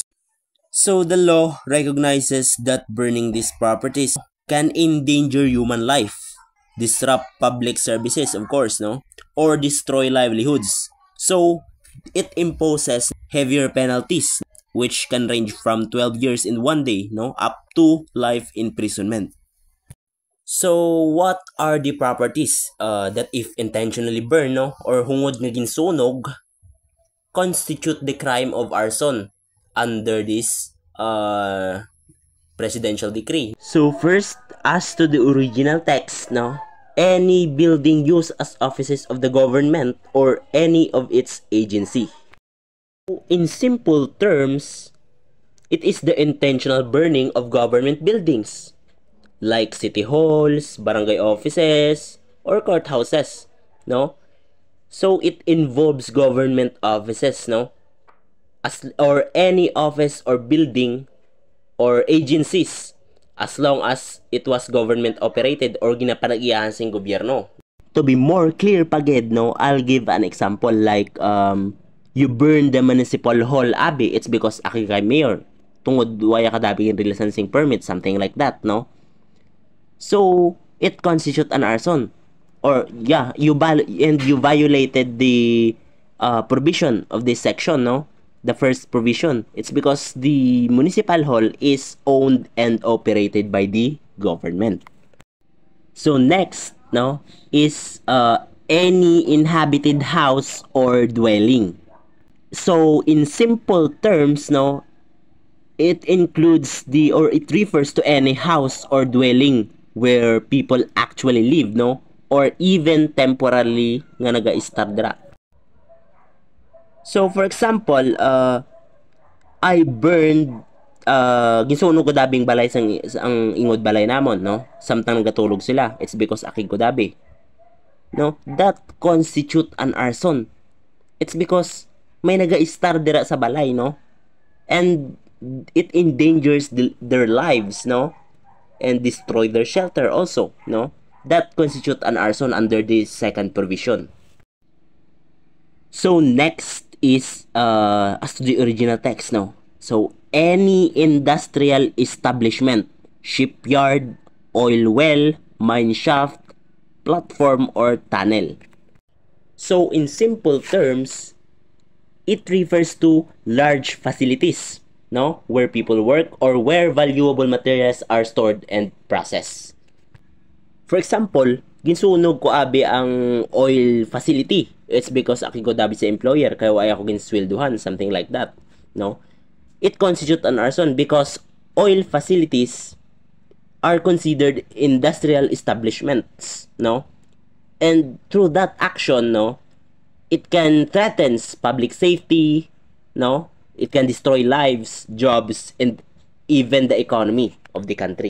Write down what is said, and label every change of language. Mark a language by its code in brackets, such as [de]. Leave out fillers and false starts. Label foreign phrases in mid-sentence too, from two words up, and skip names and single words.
[en] So the law recognizes that burning these properties can endanger human life, disrupt public services, of course, no, or destroy livelihoods. So it imposes heavier penalties, which can range from 12 years in one day, no, up to life imprisonment. So what are the properties that if intentionally burned, no, or [hil] hungod nga ginsunog, [en] constitute the crime of arson under this presidential decree? So first, as to the original text, no, any building used as offices of the government or any of its agency. In simple terms, it is the intentional burning of government buildings like city halls, barangay offices, or courthouses, no? So it involves government offices, no? As or any office or building or agencies as long as it was government operated or [hil] ginapanag-iyahan sing gobyerno. [en] To be more clear pagid, no, I'll give an example like you burn the municipal hall abi, it's because [hil] aki kay mayor. Tungod waya kadabi in licensing permit, something like that, no? [en] So it constitute an arson. Or yeah, you violated the provision of this section, no? The first provision. It's because the municipal hall is owned and operated by the government. So next, no, is any inhabited house or dwelling. So in simple terms, no, it includes the or it refers to any house or dwelling where people actually live, no, or even temporarily [hil] nga naga-start dira. [en] So for example, I burned [hil] ginsunog ko dabing balay ang ingod balay namon, no, samtang nagatulog sila, [en] it's because [hil] akig ko dabi, no, [en] that constitute an arson. It's because [hil] may naga-start dira sa balay, no, [en] and it endangers their lives, no, and destroy their shelter also, no, that constitute an arson under the second provision. So next is as to the original text, no. So any industrial establishment, shipyard, oil well, mine shaft, platform, or tunnel. So in simple terms, it refers to large facilities, no, where people work or where valuable materials are stored and processed. For example, [hil] ginsunog ko abi ang oil facility. [en] It's because [hil] aki ko dabi sa employer kaya ay ako ginswelduhan, [en] something like that, no. It constitute an arson because oil facilities are considered industrial establishments, no, and through that action, no, it can threatens public safety, no, it can destroy lives, jobs, and even the economy of the country.